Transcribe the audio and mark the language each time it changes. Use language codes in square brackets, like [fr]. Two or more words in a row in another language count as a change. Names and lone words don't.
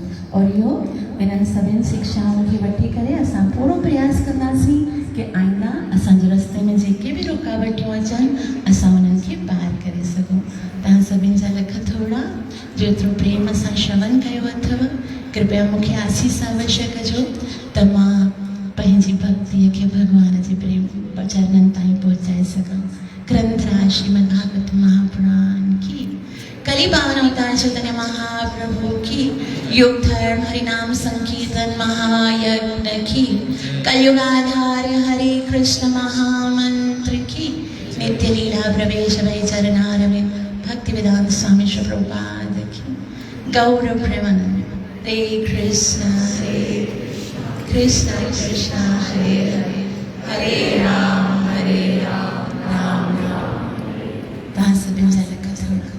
[sd] और इहो इन्हनि सभिनि शिक्षाउनि खे वठी करे असां पूरो प्रयास कंदासीं कि आईंदा असांजे रस्ते में जेके बि रुकावटूं अचनि असां उन्हनि खे पार करे सघूं। तव्हां सभिनि जा लख थोड़ा जेतिरो प्रेम सां श्रवण कयो अथव, कृपया मूंखे आसीस अवश्य कजो त मां पंहिंजी भक्तीअ खे भॻवान जे प्रेम चरणनि ताईं पहुचाए सघां। [hi] ग्रंथराज श्रीमद् भागवत महापुराण की, कली पावन अवतार चैतन्य महाप्रभु की, युग धर्म हरिनाम संकीर्तन महायज्ञ की, कलयुगाधार्य हरे कृष्ण महामंत्र की, नित्य लीला प्रवेश भय चरणारविंद भक्ति वेदांत स्वामी श्री प्रभुपाद की, गौर प्रेमानंद। [sa] हरे कृष्ण कृष्ण कृष्ण हरे हरे, हरे राम राम राम। [sd] तव्हां सभिनि जा लख थोड़ा।